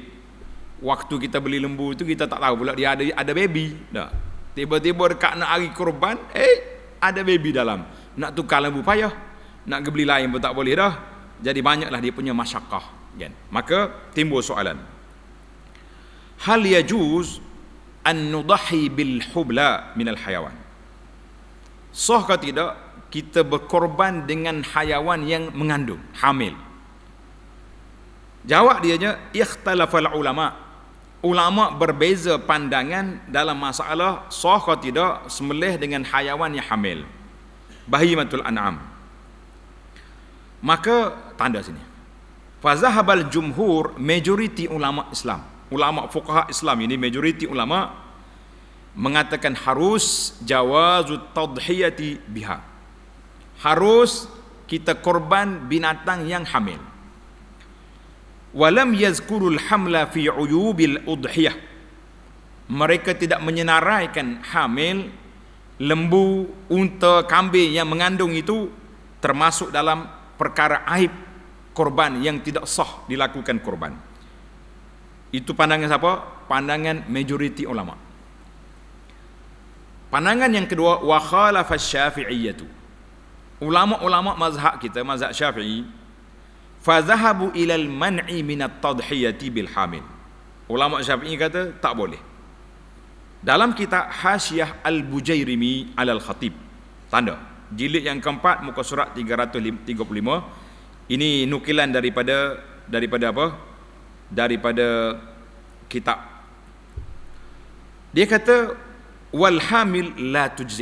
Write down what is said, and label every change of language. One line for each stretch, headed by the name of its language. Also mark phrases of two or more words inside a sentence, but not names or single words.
Malay: Waktu kita beli lembu itu kita tak tahu pula dia ada baby. Dah. Tiba-tiba dekat nak hari kurban, ada baby dalam. Nak tukar lembu payah, nak beli lain pun tak boleh dah. Jadi banyaklah dia punya masyakkah, kan? Maka timbul soalan.
Arabic: Hal yajuz an nudahi bil hubla min al hayawan?
Malay: Sah ke tidak kita berkorban dengan hayawan yang mengandung, hamil? Jawab dianya,
Arabic: ikhtalafal ulama.
Malay: Ulama berbeza pandangan dalam masalah sah ke tidak sembelih dengan hayawan yang hamil,
Arabic: bahimatul an'am.
Malay: Maka tanda sini,
Arabic: fazahabal jumhur,
Malay: majoriti ulama Islam, ulama fuqaha Islam ini, majoriti ulama mengatakan harus
Arabic: jawazut tadhiyati biha,
Malay: harus kita korban binatang yang hamil. Walam yazkurul hamla fi uyubil udhiyah, mereka tidak menyenaraikan hamil, lembu, unta, kambing yang mengandung itu termasuk dalam perkara aib korban yang tidak sah dilakukan korban. Itu pandangan siapa? Pandangan majoriti ulama. Pandangan yang kedua,
Arabic: wa khalafa syafi'iyyatu,
Malay: ulama-ulama mazhab kita, mazhab Syafi'i,
Arabic: fa zahabu ilal man'i minat tadhiyati bil hamil.
Malay: Ulama Syafi'i kata tak boleh. Dalam kitab Hasyiah Al-Bujairimi Alal Khatib, tanda jilid yang keempat, muka surat 335, ini nukilan daripada apa? Daripada kitab. Dia kata
Arabic: wal hamil la tujzi.